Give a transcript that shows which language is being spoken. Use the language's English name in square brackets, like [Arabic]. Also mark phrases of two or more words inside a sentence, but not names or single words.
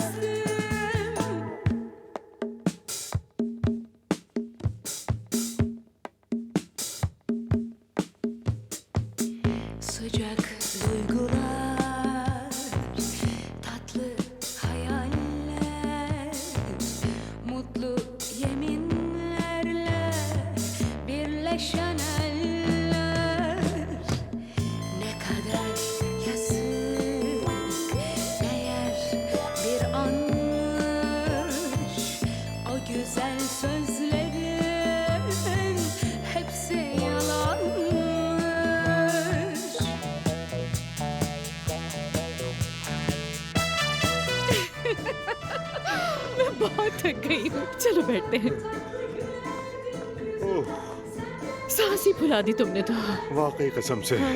[Turkish] Sıcak duygular, tatlı hayaller, mutlu yeminlerle birleşen eller. Ne kadar yazık, değer bir anmış o güzel sözlerin hepsi yalanmış. [Hindi] मैं बहुत थक गई हूँ, चलो बैठते हैं। ओह, सांस ही फुला दी तुमने तो। वाकई कसम से।